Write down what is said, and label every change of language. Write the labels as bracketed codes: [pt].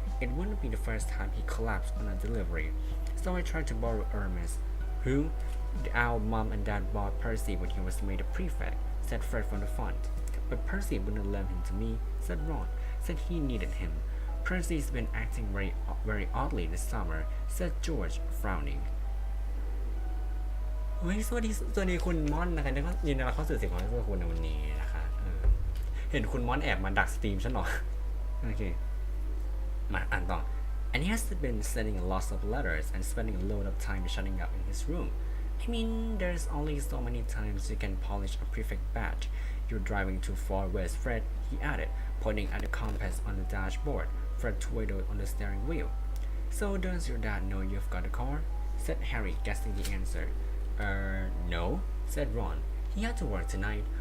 [en] It wouldn't be the first time he collapsed on a delivery. So I tried to borrow Hermes." "Who?" "The owl Mom and Dad bought Percy when he was made a prefect," said Fred from the front. "But Percy wouldn't lend him to me," said Ron. "Said he needed him. Percy's been acting very oddly this summer," said George, frowning. [th] สวัสดีคุณม่อนนะคะแล้วก็ยินดีต้อนรับเข้าสู่เสียงของคุณในวันนี้นะคะเห็นคุณม่อนแอบมาดักสตรีมฉันหรอโอเคมาอ่านต่อ [en] "And he has been sending lots of letters and spending a load of time shutting up in his room. I mean, there's only so many times you can polish a prefect badge. You're driving too far west, Fred," he added, pointing at the compass on the dashboard. Fred twiddled on the steering wheel. "So does your dad know you've got a car?" said Harry, guessing the answer. No," said Ron. "He had to work tonight.